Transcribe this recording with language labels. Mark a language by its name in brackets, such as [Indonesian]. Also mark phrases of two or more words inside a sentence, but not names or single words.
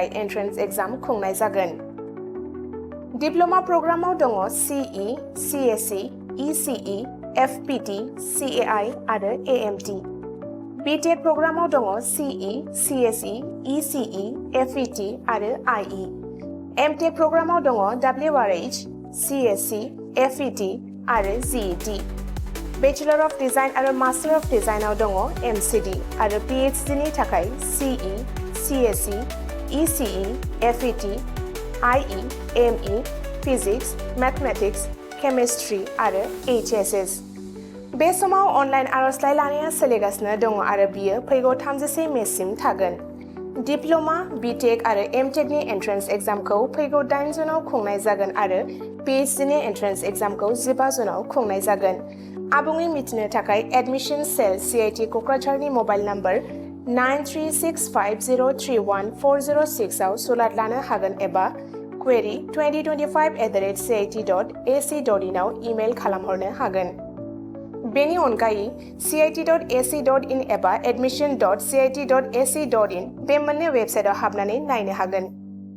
[English] entrance exam [Bodo] खुंनाय जागोन [English] diploma programme [Bodo] दङ CE, CSE, ECE, FPT, CAI आरो AMT BTEC प्रग्रामाव दङ CE, CSE, ECE, FET आरो IE MTEC प्रग्रामाव दङ WRH, CSE, FET आरो GET [English] bachelor of design [Bodo] आरो [English] master of design [Bodo] दङ MCD आरो PhD नि थाखाय CE, CSE, ECE, FET, IE, ME, [English] Physics, Mathematics, Chemistry [Bodo] आरो HSS बे समाव अनलाइन आर'जलाइ लानाया सोलिगासिनो दङ आरो बियो फैगौ 31 मेसिम थागोन [English] diploma BTech [Bodo] आरो [English] MTech entrance exam [Bodo] फैगौ 8 जुनाव खुंनाय जागोन आरो PhD नि [English] entrance exam [Bodo] 15 जुनाव खुंनाय जागोन आबुङै मिथिनो थाखाय [English] admission cell [Bodo] CIT क'क्राझारनि [English] mobile number [Bodo] 9365031406 आव सुलाद लानो हागोन एबा query 2025@cit.ac.in आव इमेल खालामहरनो हागोन बेनि अनगायै cit.ac.in एबा admission.cit.ac.in बे मोननै वेबसाइटआव हाबनानै नायनो हागोन